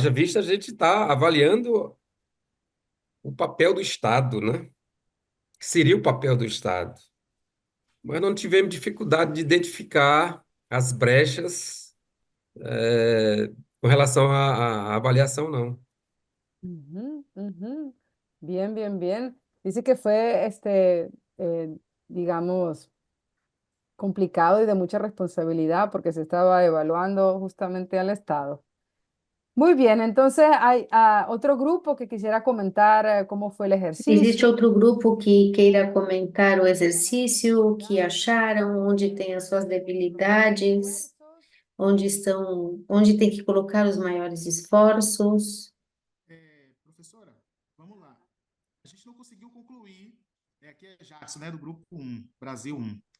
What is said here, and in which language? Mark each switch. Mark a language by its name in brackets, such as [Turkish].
[Portuguese] Haja vista a gente está avaliando o papel do Estado, né? Que seria o papel do Estado. Mas não tivemos dificuldade de identificar as brechas, com relação à avaliação, não. [Spanish] Ujú, ujú. Bien, bien, bien. Dice que fue, digamos, complicado y de mucha responsabilidad porque se estaba evaluando justamente al Estado. Muy bien, entonces hay otro grupo que quisiera comentar cómo fue el [Portuguese] Existe [Spanish] ejercicio. [Portuguese] outro grupo que queira comentar o exercício, o que acharam, onde tem as suas debilidades, onde tem que colocar os maiores esforços. Professora, vamos lá. A gente não conseguiu concluir, aqui é Jackson, né, do grupo 1, Brasil 1.